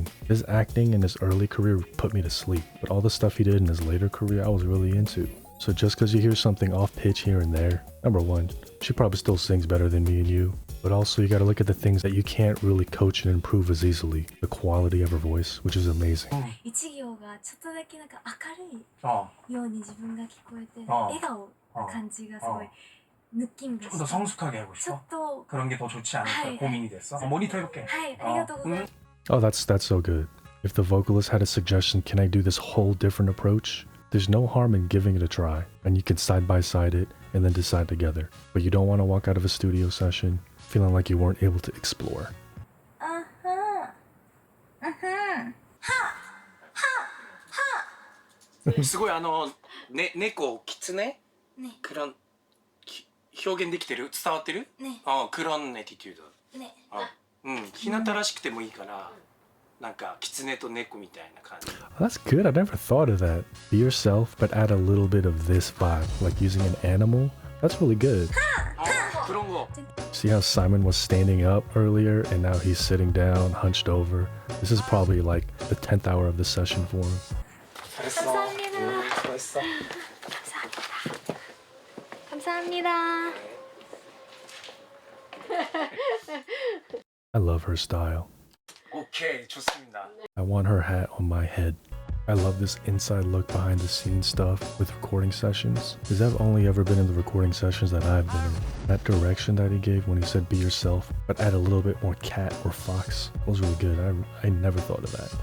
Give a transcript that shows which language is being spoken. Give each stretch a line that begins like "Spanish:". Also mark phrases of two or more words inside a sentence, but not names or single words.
English: His acting in his early career put me to sleep, but all the stuff he did in his later career I was really into. So just because you hear something off pitch here and there, number one, she probably still sings better than me and you. But also you gotta look at the things that you can't really coach and improve as easily. The quality of her voice, which is amazing.
Japanese: 一行がちょっとだけなんか明るあいように自分が聞こえてあ笑顔な感じがすごい 느낌이
Korean: 좀 더 성숙하게 하고 좀 싶어? 더 그런 게 더 좋지 않을까 하이, 고민이 됐어? 모니터 해볼게.
Japanese: はいありがとうございます
English: Oh, that's so good. If the vocalist had a suggestion, can I do this whole different approach? There's no harm in giving it a try, and you can side by side it and then decide together. But you don't want to walk out of a studio session feeling like you weren't able to explore.
Japanese: すごい猫キツネ
Korean: 네.
Japanese: 그런 表現できてる伝わってる
Korean: 네. 그런 애티튜드 네.
Japanese: ひなたらしくてもいいからなんかキツネと猫みたいな感じ
English: That's good. I never thought of that. Be yourself, but add a little bit of this vibe, like using an animal. That's really good. プロンゴ See how Simon was standing up earlier and now he's sitting down, hunched over. This is probably like the 10th hour of the session for him.
Korean: 잘했어 잘했어 감사합니다.
English: I love her style.
Korean: 오케이 좋습니다
English: I want her hat on my head. I love this inside look behind the scenes stuff with recording sessions, because I've only ever been in the recording sessions that I've been in. That direction that he gave when he said be yourself, but add a little bit more cat or fox was really good. I never thought of that.